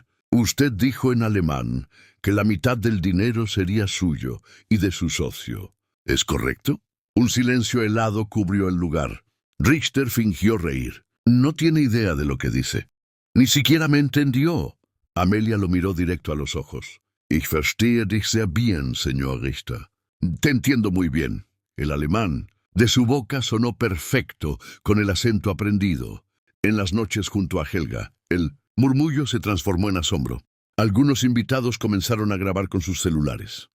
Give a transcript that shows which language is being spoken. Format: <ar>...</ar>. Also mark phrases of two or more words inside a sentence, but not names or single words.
<es>«Usted dijo en alemán que la mitad del dinero sería suyo y de su socio. ¿Es correcto?». Un silencio helado cubrió el lugar. Richter fingió reír. «No tiene idea de lo que dice. Ni siquiera me entendió». Amelia lo miró directo a los ojos.</es> <de>«Ich verstehe dich sehr</de> <es>bien, señor Richter». «Te entiendo muy bien». El alemán de su boca sonó perfecto, con el acento aprendido. En las noches junto a Helga, el murmullo se transformó en asombro. Algunos invitados comenzaron a grabar con sus celulares.</es>